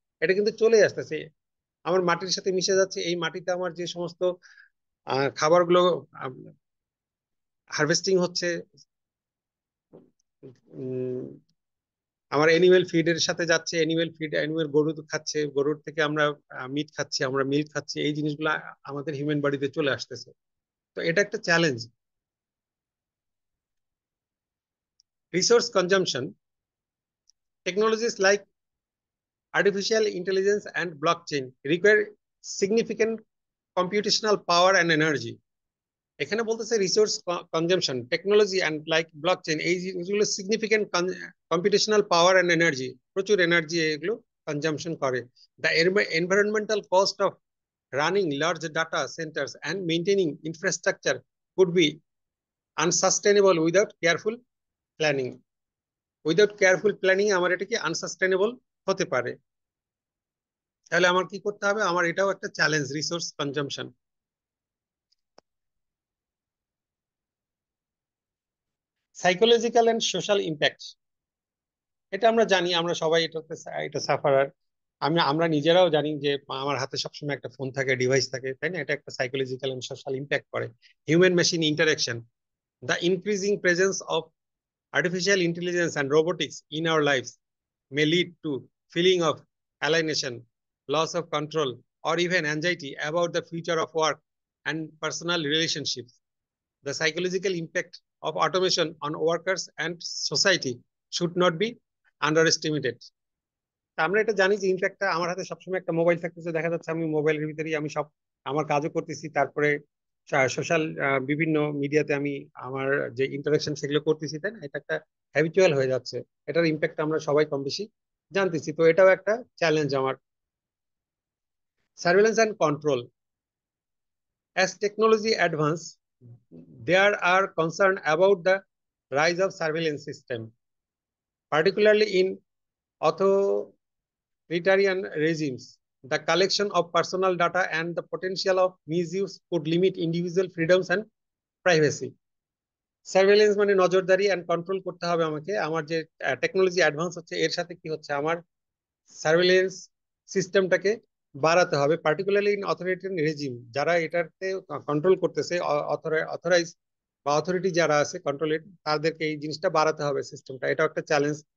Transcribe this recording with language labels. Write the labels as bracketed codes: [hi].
[bn] এটা কিন্তু চলে আসতেছে, আমার মাটির সাথে মিশে যাচ্ছে। এই মাটিতে আমার যে সমস্ত খাবারগুলো হারভেস্টিং হচ্ছে, উম, আমার অ্যানিমেল ফিডের সাথে যাচ্ছে, অ্যানিমেল ফিড, অ্যানিমেল গরু খাচ্ছে, গরুর থেকে আমরা মিট খাচ্ছি, আমরা মিল্ক খাচ্ছি, এই জিনিসগুলো আমাদের হিউম্যান বডিতে চলে আসতেছে। তো এটা একটা challenge. Resource consumption, technologies like [en] artificial intelligence and blockchain require significant computational power and energy. [bn] এখানে বলতেছে resource consumption, technology and like blockchain, এই জিনিসগুলো [en] significant computational power and energy, [bn] প্রচুর এনার্জি এগুলো কনজাম্পশন করে। [en] The environmental cost of running large data centres and maintaining infrastructure could be unsustainable without careful planning. Without careful planning [bn] আমার এটা কি আনসাস্টেনেবল হতে পারে। তাহলে আমার কি করতে হবে, আমার এটাও একটা challenge, resource consumption. Psychological and social impact, এটা আমরা জানি, আমরা সবাই এটা সাফারার। আমরা নিজেরাও জানি যে আমার হাতে সবসময় একটা ফোন থাকে, ডিভাইস থাকে, তাই না? এটা একটা সাইকোলজিক্যাল এন্ড সোশ্যাল ইম্প্যাক্ট করে। [en] Human machine interaction, the increasing presence of artificial intelligence and robotics in our lives may lead to feeling of alienation, loss of control, or even anxiety about the future of work and personal relationships. The psychological impact of automation on workers and society should not be underestimated. [bn] আমরা এটা জানি যে in fact আমার হাতে সবসময় একটা mobile থাকতেছে, দেখা যাচ্ছে আমি মোবাইলের ভিতরেই আমি সব আমার কাজও করতেছি, তারপরে সোশ্যাল বিভিন্ন মিডিয়াতে আমি আমার যে ইন্টারাকশন সেগুলো করতেছি, তাই না? এটা একটা হ্যাবিচুয়াল হয়ে যাচ্ছে। এটার ইম্প্যাক্ট আমরা সবাই কম বেশি জানতেছি। তো এটাও একটা চ্যালেঞ্জ আমার। [en] Surveillance and control, as technology advance, there are concern about the rise of surveillance system, particularly in authoritarian regimes. The collection of personal data and the potential of misuse could limit individual freedoms and privacy. [bn] Surveillance মানে নজরদারি and control করতে হবে আমাকে। আমার যে technology advance হচ্ছে এর সাথে কি হচ্ছে, আমার সার্ভেলেন্স সিস্টেমটাকে বাড়াতে হবে, [en] particularly in authoritarian regime, [bn] যারা এটাতে কন্ট্রোল করতেছে, অথরাইজ বা অথরিটি যারা আছে কন্ট্রোলের, তাদেরকে এই জিনিসটা বাড়াতে হবে সিস্টেমটা। এটাও একটা চ্যালেঞ্জ।